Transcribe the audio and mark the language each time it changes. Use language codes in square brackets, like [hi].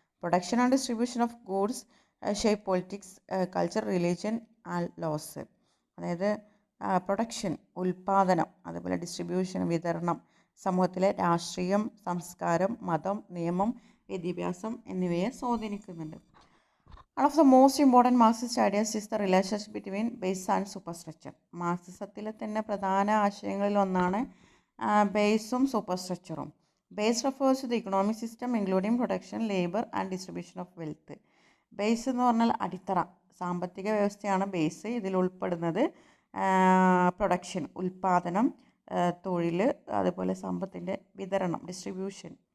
[en] Production and distribution of goods shape politics, culture, religion and laws. [ml] അതായത് production, ഉൽപ്പാദനം, അതുപോലെ distribution, വിതരണം, സമൂഹത്തിലെ രാഷ്ട്രീയം, സംസ്കാരം, മതം, നിയമം, വിദ്യാഭ്യാസം എന്നിവയെ സ്വാധീനിക്കുന്നുണ്ട്. [en] One of the most important Marxist ideas is the relationship between base and superstructure. [ml] മാർക്സിസത്തിലെ തന്നെ പ്രധാന ആശയങ്ങളിൽ ഒന്നാണ് ബേസും സൂപ്പർസ്ട്രക്ചറും. [en] Base refers to the economic system including production, labour and distribution of wealth. [ml] Base എന്ന് പറഞ്ഞാൽ അടിത്തറ, സാമ്പത്തിക വ്യവസ്ഥയാണ് ബേസ്. ഇതിൽ ഉൾപ്പെടുന്നത് പ്രൊഡക്ഷൻ, ഉൽപ്പാദനം, തൊഴിൽ, അതുപോലെ സമ്പത്തിൻ്റെ വിതരണം, ഡിസ്ട്രിബ്യൂഷൻ.